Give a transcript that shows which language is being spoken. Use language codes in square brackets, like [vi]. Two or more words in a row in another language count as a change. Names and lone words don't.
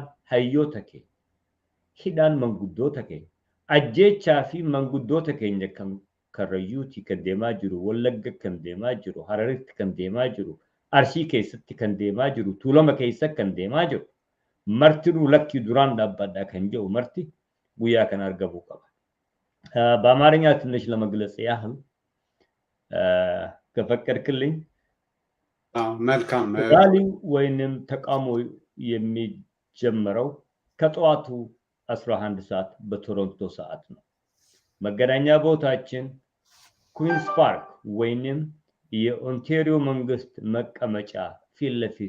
[om] hayyoota kee hidhaan manguddoota kee ajjeechaa fi manguddoota keenya kan Karrayyuutii kan deemaa jiru Wallagga kan deemaa jiru Hararitti kan deemaa jiru Arsii keessatti kan deemaa jiru Tuulama keessatti kan deemaa jiru martinuu lakki duraan dhaabbadhaa kan jedhu marti guyyaa kana argamuu qaba. [am] በአማርኛ ትንሽ ለመግለጽ ያህል ከፈቀድክልኝ መልካም ራሊው ወይንም ተቃውሞ የሚጀምረው ከጠዋቱ 11 ሰዓት በቶሮንቶ ሰዓት ነው። መገናኛ ቦታችን ኩዊንስ ፓርክ ወይንም የኦንታሪዮ መንግስት መቀመጫ ፊት ለፊት